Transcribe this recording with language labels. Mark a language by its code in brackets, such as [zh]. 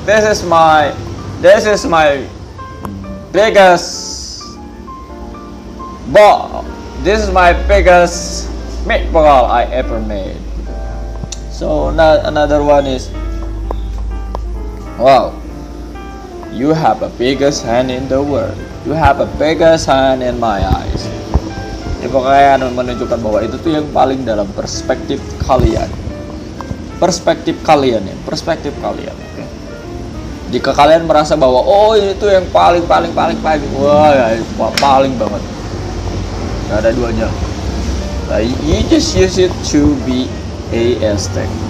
[en] This is my biggest ball. This is my biggest meatball I ever made. So another one is, wow, you have a biggest hand in the world. You have a biggest hand in my eyes. [id] Ya, pokoknya menunjukkan bahwa itu tuh yang paling dalam perspektif kalian. Perspektif kalian. Okay? Jika kalian merasa bahwa oh ini tuh yang paling, wah ya itu paling banget, gak ada duanya. [en] You just use it to be a aesthetic.